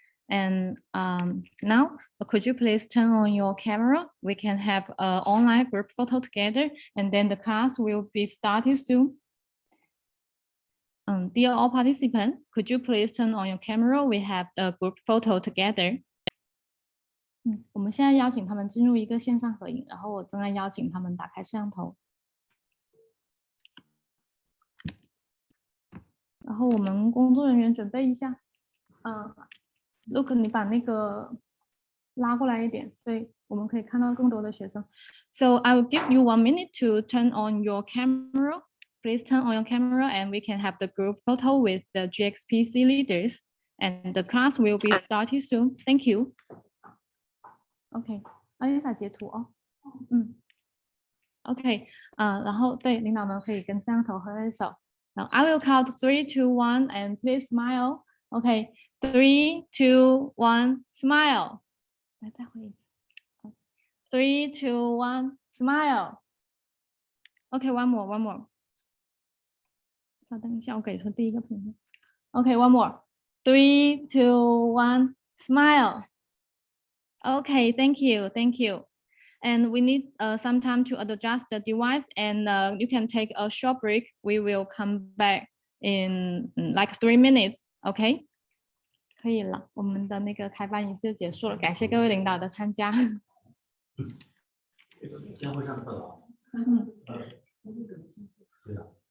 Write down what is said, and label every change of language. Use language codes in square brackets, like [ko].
[en] And now, could you please turn on your camera? We can have an online group photo together, and then the class will be started soon. Dear all participants, could you please turn on your camera? We have the group photo together. [zh] 我们现在邀请他们进入一个线上合影，然后我正在邀请他们打开摄像头。然后我们工作人员准备一下。Look， 你把那个拉过来一点，对，我们可以看到更多的学生。 [en] So I will give you 1 minute to turn on your camera. Please turn on your camera and we can have the group photo with the GXPC leaders. And the class will be started soon. Thank you. OK， [zh] 阿丽莎截图哦。 OK， 然后对领导们可以跟摄像头合挥手。 [en] Now I will count 3, 2, 1, and please smile. OK, 3, 2, 1, smile. [zh] 来，再回一次。 [en] 3, 2, 1, smile. OK, one more, one more. [zh] 稍等一下，我给出第一个评论。 [en] OK, one more. 3, 2, 1, smile. OK, thank you, thank you. And we need some time to adjust the device, and you can take a short break. We will come back in like 3 minutes. OK? [zh] 可以了，我们的那个开班仪式结束了，感谢各位领导的参加。先会上课了。对啊。